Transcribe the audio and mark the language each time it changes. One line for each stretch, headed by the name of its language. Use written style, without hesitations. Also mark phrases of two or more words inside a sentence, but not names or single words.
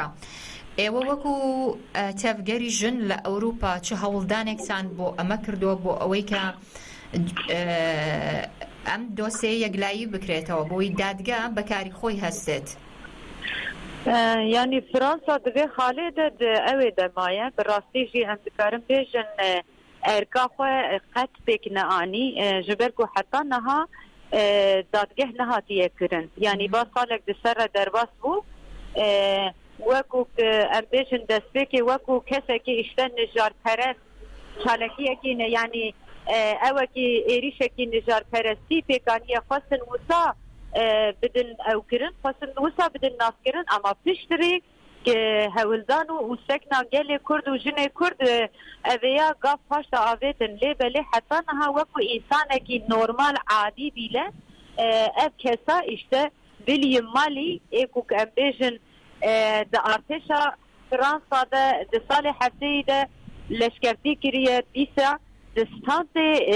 Central Kurdish: ئێوە وەکو تێڤگەری ژن لە ئەوروپا چه هەوڵدانێکتان بۆ ئەمە کردووە بۆ ئەوەی کە ئەم دۆسێ یەکلایی بکرێتەوە بۆی دادگا بەکاری خۆی هەستێت؟
Kurdish: یعنی فرانسا دەبێ خاڵێدە ئەوێ دەمایە بەڕاستیژی ئەم دکارم بێژن ئەرکا خۆ قەت پێک نەئانی ji ber ku heta niha dadgeh nehatiyekirin yanî ba salek di ser re derbas bû wekû em bêjin destpêkê wekû kesekî îşte nijarperest çalekiyekî ne yanî ewekî êrîşekî nijarperestî pêkaniye xwestin wisa bidin ew kirin xwestin wisa bidin navkirin ama piştirê hewildan û sekna gelê Kurd û jinê Kurd eveya gav paşta avêtin lê belê heta niha wekû însanekî normal
Turkish: adî bîle
Kurdish: ev kesa îşte biliyî malî ê ku em bêjin di artêşa Fransa de di salê hefteyî de leşkertî kiriye dîsa di standê